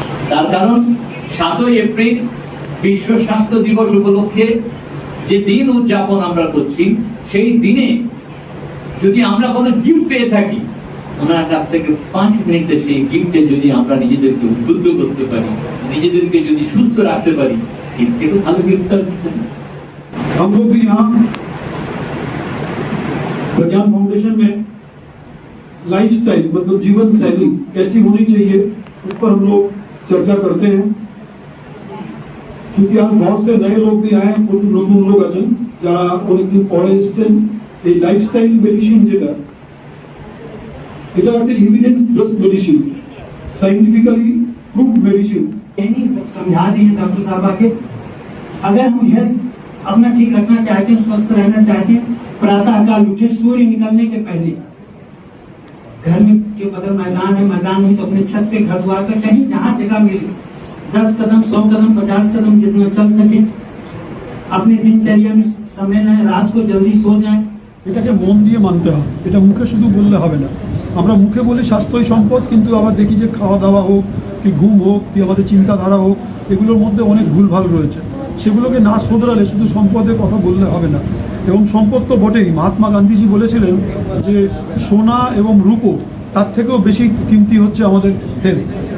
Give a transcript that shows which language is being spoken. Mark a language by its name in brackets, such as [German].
[Bangla] তার কারণ 7 এপ্রিল বিশ্ব স্বাস্থ্য দিবস উপলক্ষে যে দিন উদযাপন আমরা করছি, সেই দিনে যদি আমরা কোনো গিফট পেয়ে থাকি, ওনার কাছ থেকে 5 মিনিটে সেই গিফটে যদি আমরা নিজেদেরকে উদ্বুদ্ধ করতে পারি, নিজেদেরকে যদি সুস্থ রাখতে পারি, এর থেকে ভালো গিফট আর কিছু না। [Hindi] हम लोग भी यहाँ प्रज्ञान फाउंडेशन में लाइफस्टाइल मतलब जीवन शैली कैसी होनी चाहिए उस पर हम लोग चर्चा करते हैं। क्योंकि आज बहुत से नए लोग भी आए हैं, कुछ [Bangla] নতুন লোক আছেন যারা অনেকদিন পরে এসেছেন। এই লাইফস্টাইল মেডিসিন যেটা, এটা একটা evidence based medicine, [Hindi] scientifically proved medicine. [Bangla] समझा दिए डॉक्टर साहब के, अगर हम हेल्थ अपना ठीक रखना चाहते हैं, स्वस्थ रहना चाहते हैं, प्रातः काल उठे सूर्य निकलने के पहले घर में के बगल मैदान है, मैदान नहीं तो अपने छत पे, घर द्वार पे, कहीं जहाँ जगह मिले 10 कदम 100 कदम 50 कदम जितना चल सके अपने दिनचर्या में समय लें, रात को जल्दी सो जाएं। এটাকে মন দিয়ে মানতে হবে, এটা মুখে শুধু বললে হবে না। আমরা মুখে বলি স্বাস্থ্যই সম্পদ, কিন্তু আবার দেখি যে খাওয়া দাওয়া হোক কি ঘুম হোক কি আমাদের চিন্তাধারা হোক, এগুলোর মধ্যে অনেক ভুলভাল রয়েছে। সেগুলোকে না শোধরালে শুধু সম্পদের কথা বললে হবে না। এবং সম্পদ তো বটেই, মহাত্মা গান্ধীজি বলেছিলেন যে সোনা এবং রূপো তার থেকেও বেশি কিমতি হচ্ছে আমাদের হেলথ।